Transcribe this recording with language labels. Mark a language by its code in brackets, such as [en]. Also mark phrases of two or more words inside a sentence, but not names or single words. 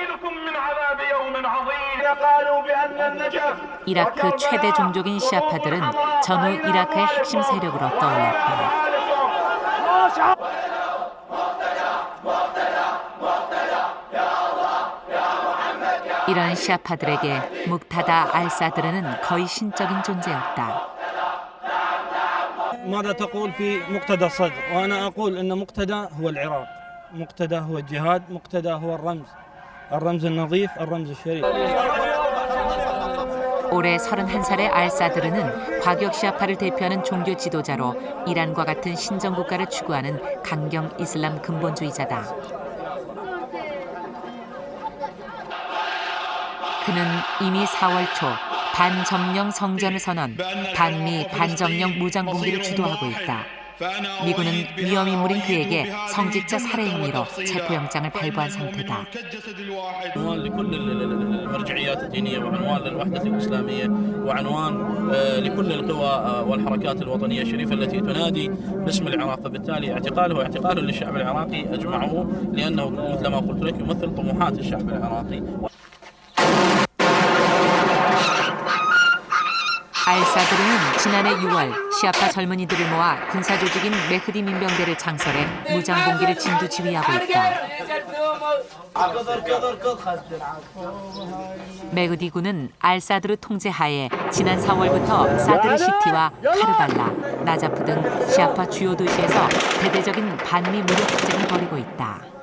[ko] 이라크 최대 종족인 시아파들은 전후 이라크의 핵심 세력으로 떠올랐다. 이런 시아파들에게 묵타다 알 사드르는 거의 신적인 존재였다. [ar] ماذا تقول في مقتدى الصدر؟ وأنا أقول أن مقتدى هو العراق، مقتدى هو الجهاد، مقتدى هو الرمز النظيف، الرمز الشريف. [ko] 올해 31살의 알 사드르는 과격 시아파를 대표하는 종교 지도자로 이란과 같은 신정국가를 추구하는 강경 이슬람 근본주의자다. 그는 이미 4월 초 반점령 성전을 선언, 반미 반점령 무장봉기를 주도하고 있다. 미군은 위험인물인 그에게 성직자 살해 혐의로 체포영장을 발부한 상태다. [ar] عنوان لكل المرجعيات الدينية وعنوان للوحدة الإسلامية وعنوان لكل القوى والحركات الوطنية الشريفة التي تنادي باسم العراق، فبالتالي اعتقاله اعتقال للشعب العراقي أجمعه لأنه مثل ما قلت لك يمثل طموحات الشعب العراقي. [ko] 알 사드르는 지난해 6월 시아파 젊은이들을 모아 군사조직인 메흐디 민병대를 창설해 무장봉기를 진두지휘하고 있다. 메흐디군은 알 사드르 통제하에 지난 4월부터 사드르 시티와 카르발라, 나자프 등 시아파 주요 도시에서 대대적인 반미 무력 투쟁을 벌이고 있다.